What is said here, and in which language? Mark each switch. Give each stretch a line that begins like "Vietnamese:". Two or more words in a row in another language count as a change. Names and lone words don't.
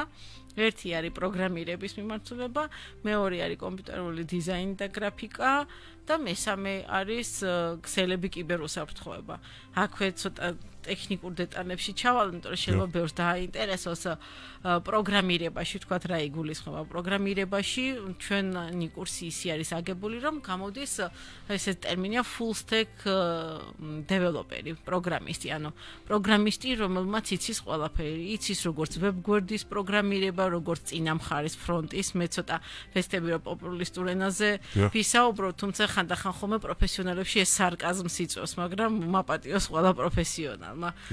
Georgian: ერთი არის პროგრამირების მიმართულება, მეორე არის კომპიუტერული დიზაინი და გრაფიკა და მესამე არის ქსელები კიბერუსაფრთხოება. აქვე ცოტა ტექნიკურ დეტალებში ჩავალ, იმიტომ რომ შეიძლება ბევრს დააინტერესოს პროგრამირებაში, თქვათ რა იგულისხმება. პროგრამირებაში ჩვენი კურსი ისი არის აგებული, რომ გამოდის ესე ტერმინია
English: full stack developer-ი,
Georgian: პროგრამისტი, ანუ პროგრამისტი, რომელმაც იცის ყველაფერი, იცის როგორც ვებგვერდის პროგრამირება, როგორც წინა მხარის ფრონტის, მე ცოტა ფესტები რო პოპულისტურ ენაზე ვისაუბრო, თუმცა ხანდახან ხოლმე პროფესიონალებში ეს სარკაზმს იწვევს, მაგრამ მაპატიოს ყველა პროფესიონალმა.